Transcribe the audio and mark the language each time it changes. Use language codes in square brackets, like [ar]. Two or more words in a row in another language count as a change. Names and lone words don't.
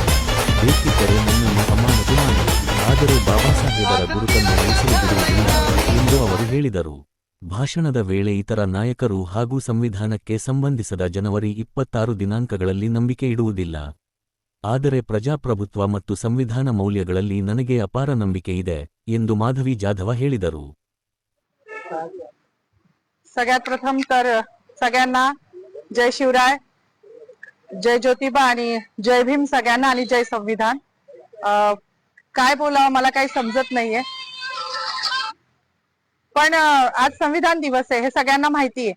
[kn] ಬೇಕಿದ್ದರೆ ನನ್ನನ್ನು ಅಮಾನತು ಮಾಡಿ, ಆದರೆ ಬಾಬಾಸಾಹೇಬರ ಗುರುತನ್ನು ಉಳಿಸಲು ಬಿಡುವುದಿಲ್ಲ ಎಂದು ಅವರು ಹೇಳಿದರು. ಭಾಷಣದ ವೇಳೆ ಇತರ ನಾಯಕರು ಹಾಗೂ ಸಂವಿಧಾನಕ್ಕೆ ಸಂಬಂಧಿಸದ ಜನವರಿ 26 ದಿನಾಂಕಗಳಲ್ಲಿ ನಂಬಿಕೆ ಇಡುವುದಿಲ್ಲ. ಆದರೆ ಪ್ರಜಾಪ್ರಭುತ್ವ ಮತ್ತು ಸಂವಿಧಾನ ಮೌಲ್ಯಗಳಲ್ಲಿ ನನಗೆ ಅಪಾರ ನಂಬಿಕೆ ಇದೆ ಎಂದು ಮಾಧವಿ ಜಾಧವ ಹೇಳಿದರು. [mr] सगळ्यात प्रथम तर सगळ्यांना जय शिवराय, जय ज्योतिबा आणि जय भीम सगळ्यांना आणि जय संविधान. काय बोलावं मला काही समजत नाहीये, पण आज संविधान दिवस आहे हे सगळ्यांना माहिती आहे.